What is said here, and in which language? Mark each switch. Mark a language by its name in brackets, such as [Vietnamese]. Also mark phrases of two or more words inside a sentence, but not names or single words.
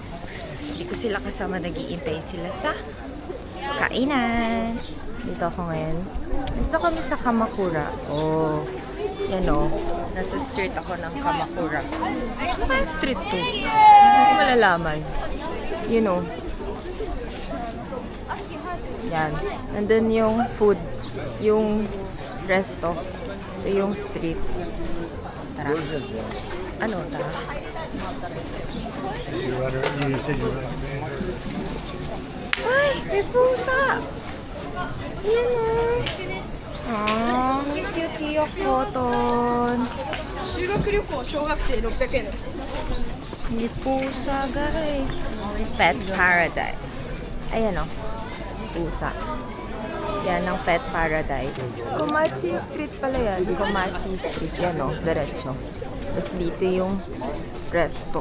[Filipino] Hindi ko sila kasama, nag-iintay sila sa kainan. Dito ako ngayon. Dito kami sa Kamakura. Oh, yan o. Nasa street ako ng Kamakura. Ano kaya street to? Hindi ko malalaman. [English] You know. [Filipino] Yan. Nandun yung food. Yung resto. Ito yung street. Tara. Ano? Tara. Ay! May pusa! Yan o. Ah, cute yung cotton. [Japanese] 修学旅行小学生600円です。 [Filipino] May pusa, guys. Pet paradise. Ayan o. pusa. Yan ang Pet Paradise. Komachi Street pala yan. Komachi Street. Yan o, diretso. Tapos dito yung resto.